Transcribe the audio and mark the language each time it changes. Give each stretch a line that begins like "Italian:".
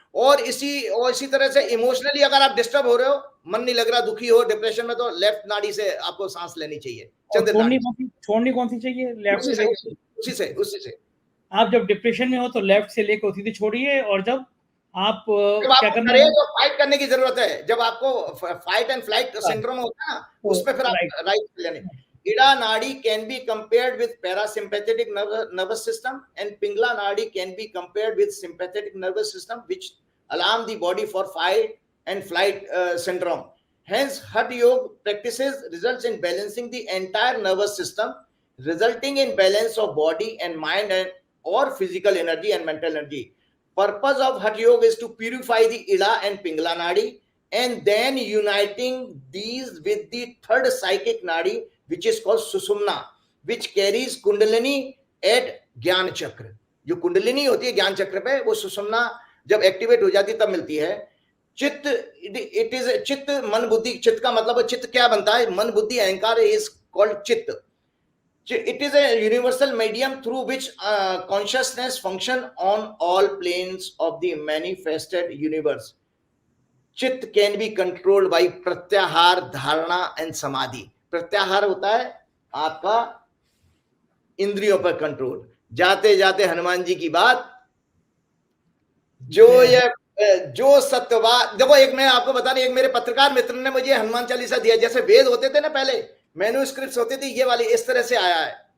Hindi: और इसी तरह से इमोशनली अगर आप डिस्टर्ब हो रहे हो, मन नहीं लग रहा, दुखी हो, डिप्रेशन में, तो लेफ्ट नाड़ी से आपको सांस लेनी चाहिए। छोड़नी कौन सी चाहिए? लेफ्ट से। उसी से आप जब डिप्रेशन में हो तो लेफ्ट से लेकर उसी से छोड़िए, और जब आप क्या करना है, तो फाइट करने की जरूरत है, जब आपको फाइट एंड फ्लाइट सिंड्रोम होता है ना, उसमें फिर आप राइट लेने।
English: Ida nadi can be compared with parasympathetic nervous system and pingla nadi can be compared with sympathetic nervous system, which alarm the body for fight and flight syndrome. Hence, Hatha Yoga practices results in balancing the entire nervous system, resulting in balance of body and mind and or physical energy and mental energy. Purpose of Hatha Yoga is to purify the Ida and Pingala Nadi and then uniting these with the third psychic Nadi, which is called Susumna, which carries Kundalini at Gyan Chakra.
Hindi: जो कुंडलिनी होती है ज्ञान चक्र पे, वो सुषुम्ना जब activate हो जाती है तब मिलती है. चित्त,
English: it is
Hindi: चित्त, मन बुद्धि. चित्त का मतलब चित्त क्या बनता है?
English: मन बुद्धि अहंकार is called chitta. It is a universal medium through which consciousness function on all planes of the manifested universe. Chitta can be controlled by pratyahara, dharana and samadhi.
Hindi: प्रत्याहार होता है आपका इंद्रियों पर कंट्रोल. जाते जाते हनुमान जी की बात, जो सत्यवाद. देखो, एक मैं आपको बता रही, एक मेरे पत्रकार मित्र ने मुझे हनुमान चालीसा दिया. जैसे वेद होते थे ना पहले, मैन्युस्क्रिप्ट्स होते थे, ये वाली इस तरह से आया है.